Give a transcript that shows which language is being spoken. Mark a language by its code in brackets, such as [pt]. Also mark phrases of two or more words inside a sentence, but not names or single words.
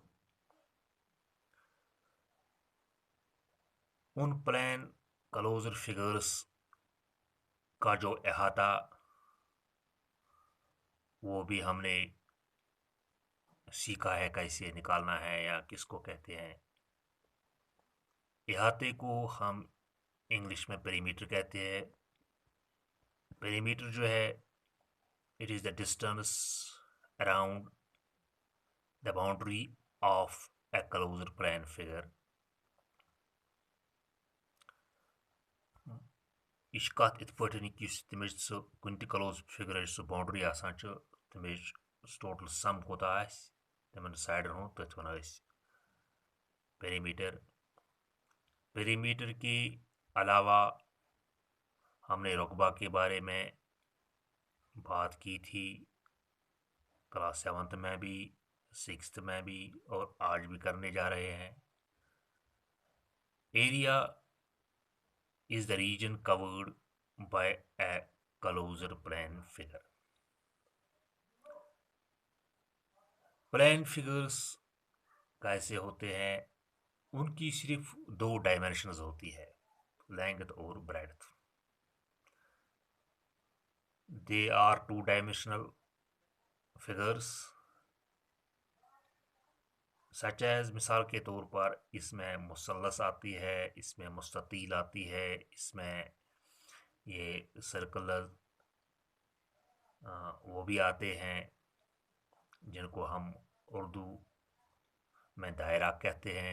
[hi] उन [en] plane closed figures [hi] का जो अहाता वो भी हमने सीखा है कैसे निकालना है या किसको कहते हैं। अहाते को हम इंग्लिश में पेरीमीटर कहते हैं। पेरीमीटर जो है, [en] it is the distance around the boundary of a closed plane figure। [ks] यह कत इत पटन कि तमिच सह कुन त [en] close figure [ks] सह बाउंड्री आसान तमिच [en] total sum [ks] कोता तिमन साइडन हुंद तथ वन पेरीमीटर। [hi] पेरीमीटर के अलावा हमने रकबा के बारे में बात की थी क्लास 7th में भी, 6th में भी, और आज भी करने जा रहे हैं। [en] एरिया is the region covered by a closed plane figure। plane figures [hi] कैसे होते हैं? उनकी सिर्फ दो डायमेंशंस होती है, लेंथ और ब्रेड्थ। [en] they are two dimensional figures such as, [hi] मिसाल के तौर पर इसमें मुसल्लस आती है, इसमें मुस्ततील आती है, इसमें ये सर्कुलर वो भी आते हैं जिनको हम उर्दू में दायरा कहते हैं।